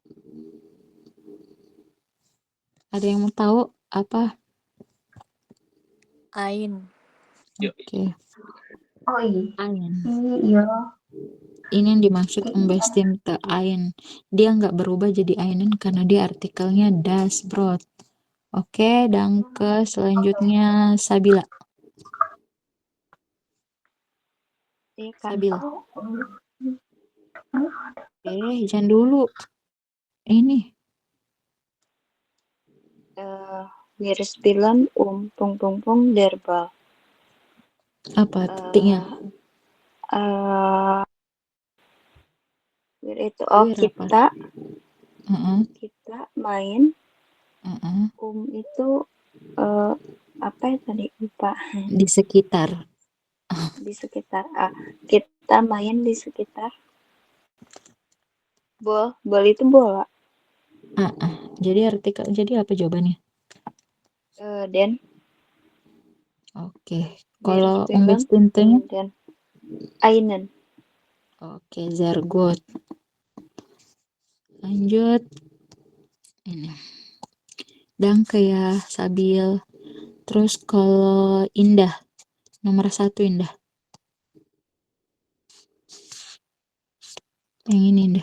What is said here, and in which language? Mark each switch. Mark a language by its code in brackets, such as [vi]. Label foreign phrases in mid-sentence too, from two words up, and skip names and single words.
[id] Ada yang mau tahu apa? [de] Ain. [id] Oke. Oh iya. [de] Ain. [id] Iya. Ini yang dimaksud [de] unbestimmte ein. [id] Dia nggak berubah jadi einen karena dia artikelnya [de] das Brot. [id] Oke, danke. Selanjutnya Sabila. Iya kan. Sabila. Jangan dulu. Ini. [de] Wir spielen der Ball. [id] Apa titiknya? Wir itu Wir apa? kita Heeh. kita main Heeh. itu apa ya tadi lupa. Di sekitar. Di sekitar kita main di sekitar bol itu bola. Jadi artikel jadi apa jawabannya? [de] Den [id] Oke. Kalau unbestimmte [de] den einen. Oke, sehr gut. [id] Lanjut. Ini. Danke ya, Sabil. Terus kalau Indah, nomor 1 Indah. Yang ini Indah.